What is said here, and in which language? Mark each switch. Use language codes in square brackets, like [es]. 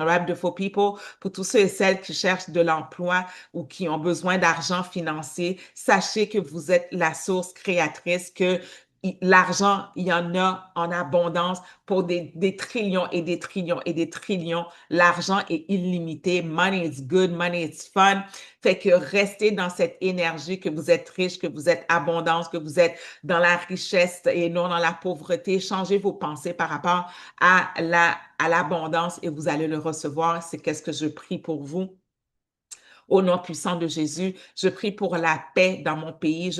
[en] All right, beautiful people, [fr] pour tous ceux et celles qui cherchent de l'emploi ou qui ont besoin d'argent financier, sachez que vous êtes la source créatrice, que l'argent, il y en a en abondance pour des trillions et des trillions et des trillions. L'argent est illimité. [en] Money is good, money is fun. [fr] Fait que restez dans cette énergie que vous êtes riche, que vous êtes abondance, que vous êtes dans la richesse et non dans la pauvreté. Changez vos pensées par rapport à l'abondance et vous allez le recevoir. C'est qu'est-ce que je prie pour vous. Au nom puissant de Jésus, je prie pour la paix dans mon pays.